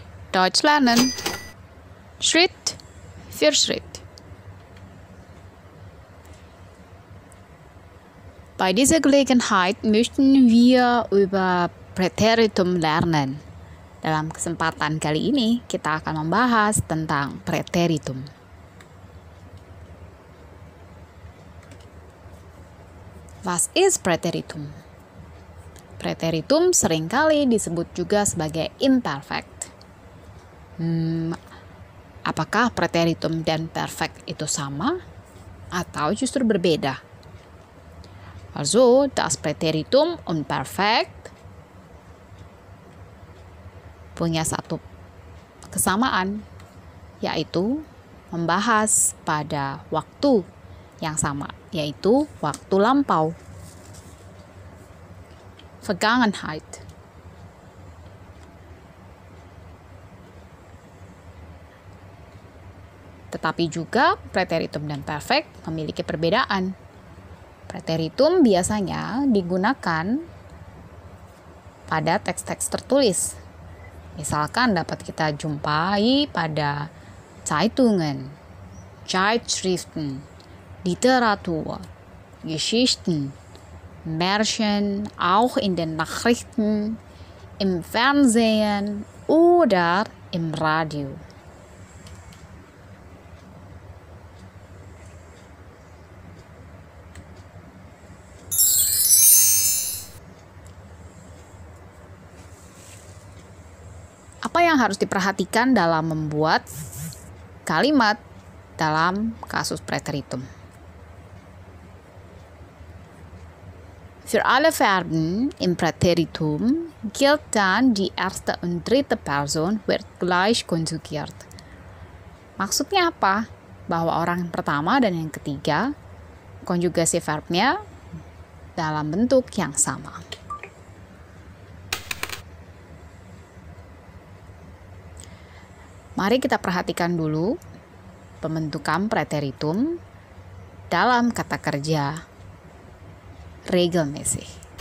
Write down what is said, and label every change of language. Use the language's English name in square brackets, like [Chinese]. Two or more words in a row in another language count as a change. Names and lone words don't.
[German] Deutsch lernen. Schritt für Schritt. Bei dieser Gelegenheit möchten wir über Präteritum lernen. [Indonesian] Dalam kesempatan kali ini, kita akan membahas tentang Präteritum. [German] Was ist Präteritum? [Indonesian] Präteritum seringkali disebut juga sebagai imperfect. Apakah Präteritum dan perfect itu sama atau justru berbeda? [German] Also, das Präteritum und Perfekt [Indonesian] punya satu kesamaan, yaitu membahas pada waktu yang sama, yaitu waktu lampau. [German] Vergangenheit. [Indonesian] Tetapi juga Präteritum dan perfect memiliki perbedaan. Präteritum biasanya digunakan pada teks-teks tertulis. Misalkan dapat kita jumpai pada [German] Zeitungen, Zeitschriften, Literatur, Geschichten, Märchen, auch in den Nachrichten, im Fernsehen oder im Radio. [Indonesian] Apa yang harus diperhatikan dalam membuat kalimat dalam kasus Präteritum? [German] Für alle Verben im Präteritum gilt dann die erste und dritte Person wird gleich konjugiert. [Indonesian] Maksudnya apa? Bahwa orang pertama dan yang ketiga konjugasi verbnya dalam bentuk yang sama. Mari kita perhatikan dulu pembentukan Präteritum dalam kata kerja regelmäßig.